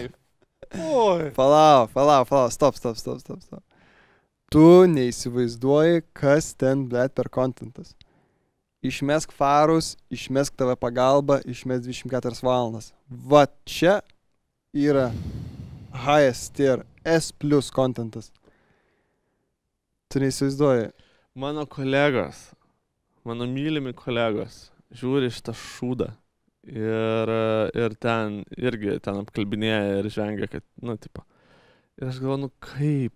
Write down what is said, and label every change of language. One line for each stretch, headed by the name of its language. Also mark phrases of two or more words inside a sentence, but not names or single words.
Lithuanian: Palauk, stop. Tu neįsivaizduoji, kas ten, blėt, per kontentas. Išmesk farus, išmesk tave pagalbą, išmesk 24 valandas. Va čia yra
English: highest tier,
Lithuanian: S+ kontentas. Tu neįsivaizduoji. Mano kolegos, mano mylimi kolegos, žiūri šitą šūdą ir ten irgi ten apkalbinėja ir žengia, kad, nu, tipo. Ir aš galvoju, kaip?